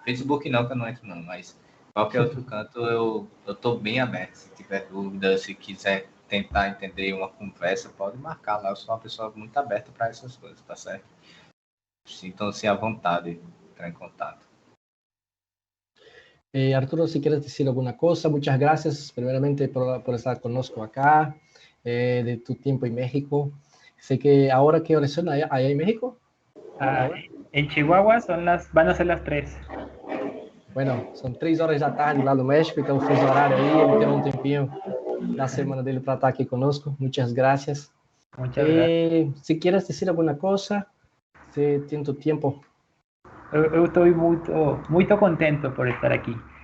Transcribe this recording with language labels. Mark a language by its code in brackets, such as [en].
[pt] Facebook não, que eu não entro não, mas qualquer outro canto eu estou bem aberto. Se tiver dúvida, se quiser tentar entender uma conversa, pode marcar lá. Eu sou uma pessoa muito aberta para essas coisas, tá certo? Sintam-se à vontade de entrar em contato. [es] Arturo, si quieres decir alguna cosa, muchas gracias primeramente por estar con nosotros acá, de tu tiempo en México. Sé que ahora, ¿qué horas son allá en México? En Chihuahua van a ser las 3. [pt] Bueno, são 3 horas da tarde lá no México, então fez o horário aí, ele tem um tempinho da semana dele para estar aqui conosco. [es] Muchas gracias. Muchas gracias. Si quieres decir alguna cosa, se [pt] tem tu tempo. Eu estou muito contento por estar aqui.